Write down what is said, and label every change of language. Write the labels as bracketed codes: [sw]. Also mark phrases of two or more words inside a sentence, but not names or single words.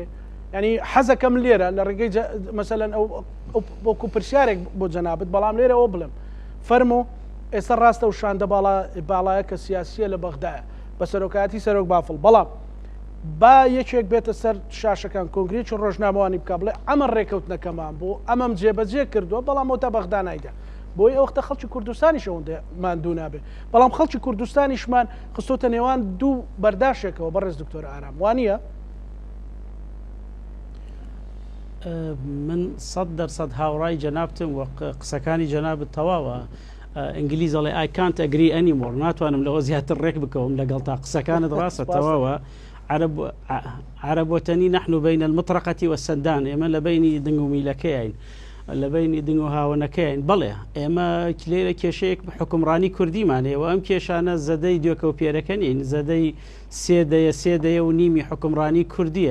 [ckb] ینی حەزەکەم لێرە لە ڕێگەی مثلەن وەکو پرسیارێک بۆ جەنابەت، بەڵام لێرە ئەوە بڵێم فەرموو ئێستا ڕاستە و شاندە باڵایە کە سیاسیە لە بەغدایە بە سەرۆکایەتی سەرۆک بافڵ، بەڵام با یەکێک بێتە سەر شاشەکان کۆنگرێت چ ڕۆژنامەوانی بکە بڵێ ئەمە ڕێکەوتنەکەمان بۆ ئەمەم جێبەجێ کردووە بەڵام ئەو تا بەغدا نایدا، بۆی ئەوختە خەڵکی کوردستانیش ئەوەندەمان دوو نابێت، بەڵام خەڵکی کوردستانیشمان خستۆتە نێوان دوو بەرداشێکەوە. بەڕێز دکتۆر ئارام وانە؟ من 100% هاوڕای جەنابتم و قسەکانی جەنابت تەواوە. ئینگلیز ئەڵێ [en] I can't agree anymore، [ckb] ناتوانم لەوە زیاتر ڕێک بکەوم لەگەڵ تا قسەکانت ڕاستە تەواوە. عرب وتنی [ar] نحن بين المطرقة والسندان، [ckb] ئێمە لە بینی دنگ و میلەکەین، لە بینی دنگ و هاوەنەکەین. بەڵێ ئێمە لێرە کێشەیەک حکومڕانی کوردیمانەیە و ئەم کێشانە زەدەی دوێکە و پێرەکە نین، زەدەی سێدەیە و نیمی حکومڕانی کوردیە.